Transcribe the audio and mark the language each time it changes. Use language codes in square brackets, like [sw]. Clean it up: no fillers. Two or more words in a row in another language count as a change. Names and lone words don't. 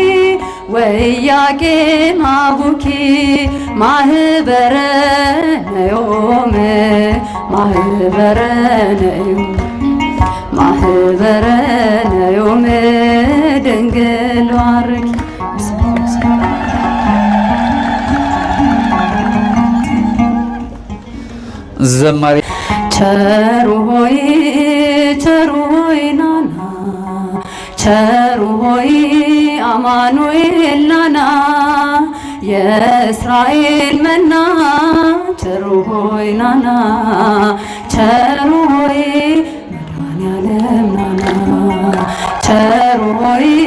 [gez] ወኢያቄም አቡኪ ማህበረ ነዮም ማህበረ ነዮም ማህበረ ነዮም ድንግል ባርኪ [am] ዘማሪ ቸሩ ሆይ ናና ቸሩ ሆይ አማኑኤል ናና የእስራኤል መና ቸሩ ሆይ ናና ቸሩ ሆይ መድኃኔዓለም ናና ቸሩ ሆይ